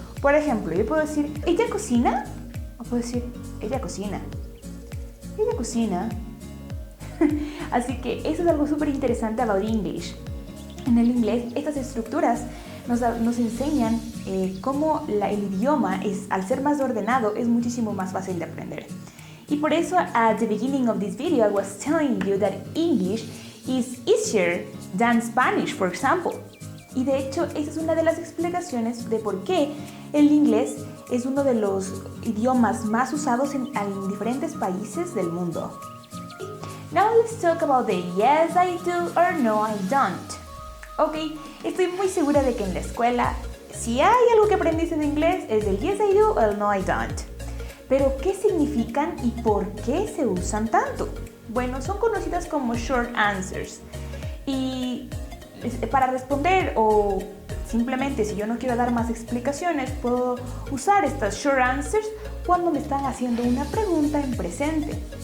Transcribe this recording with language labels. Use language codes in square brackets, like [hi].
[es] Por ejemplo, yo puedo decir ¿ella cocina? O puedo decir ella cocina. Ella cocina. Así que eso es algo súper interesante [en] about English. [es] En el inglés, estas estructuras nos enseñan cómo el idioma, al ser más ordenado, es muchísimo más fácil de aprender. Y por eso, [en] at the beginning of this video, I was telling you that English is easier than Spanish, for example. [es] Y de hecho, esa es una de las explicaciones de por qué el inglés es uno de los idiomas más usados en diferentes países del mundo. [en] Now let's talk about the yes I do or no I don't. [es] Ok, estoy muy segura de que en la escuela, si hay algo que aprendiste de inglés, es el yes I do o el no I don't. Pero, ¿qué significan y por qué se usan tanto? Bueno, son conocidas como short answers. Y para responder o simplemente si yo no quiero dar más explicaciones, puedo usar estas short answers cuando me están haciendo una pregunta en presente.